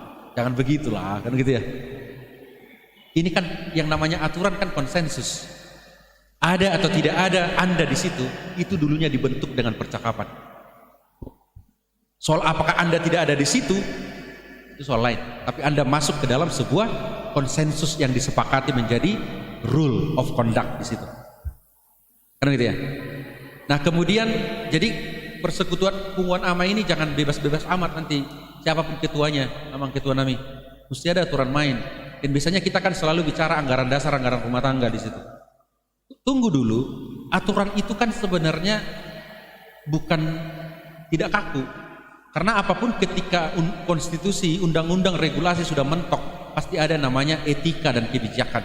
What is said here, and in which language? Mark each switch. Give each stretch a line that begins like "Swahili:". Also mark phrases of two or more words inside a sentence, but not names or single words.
Indonesian: Jangan begitulah, kan gitu ya. Ini kan yang namanya aturan kan konsensus. Ada atau tidak ada Anda di situ, itu dulunya dibentuk dengan percakapan. Soal apakah Anda tidak ada di situ, itu soal lain. Tapi Anda masuk ke dalam sebuah konsensus yang disepakati menjadi
English: rule of conduct
Indonesian: di situ. Kan gitu ya. Nah kemudian jadi persekutuan Punguan Ama ini jangan bebas-bebas amat nanti siapapun ketuanya,
Batak Toba: amang ketua nami,
Indonesian: mesti ada aturan main. Dan biasanya kita kan selalu bicara anggaran dasar, anggaran rumah tangga di situ. Tunggu dulu, aturan itu kan sebenarnya bukan tidak kaku. Karena apapun ketika konstitusi, undang-undang, regulasi sudah mentok, pasti ada namanya etika dan kebijakan.